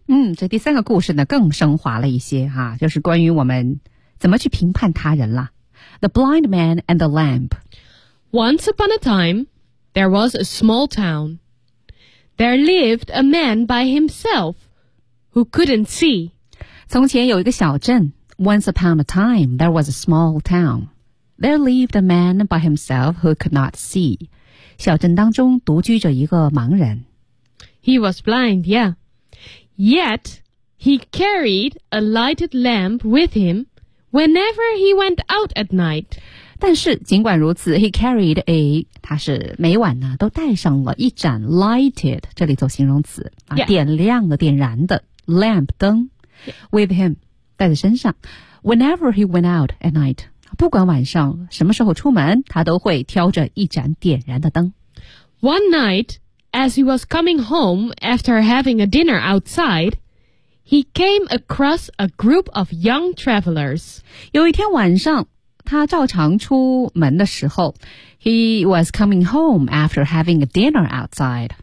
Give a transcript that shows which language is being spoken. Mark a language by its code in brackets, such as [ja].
[zh] 嗯，这第三个故事呢更升华了一些哈、啊，就是关于我们怎么去评判他人了。 [en] The blind man and the lamp. Once upon a time, there was a small town. There lived a man by himself who couldn't see. [zh] 从前有一个小镇。 [en] Once upon a time, there was a small town. There lived a man by himself who could not see. [zh] 小镇当中独居着一个盲人。 [en] He was blind, yeah. Yet, he carried a lighted lamp with him whenever he went out at night. [zh] 但是尽管如此 [en] he carried a, [zh] 他是每晚呢都带上了一盏 lighted, 这里做形容词、啊 [en] yeah. [zh] 点亮的点燃的 lamp, 灯、 [en] yeah. with him, [zh] 带在身上 [en] whenever he went out at night. [zh] 不管晚上什么时候出门他都会挑着一盏点燃的灯。 [en] One night,As he was coming home after having a dinner outside, he came across a group of young travelers. [zh] 有一天晚上，他照常出门的时候 ， [en] he was coming home after having a dinner outside.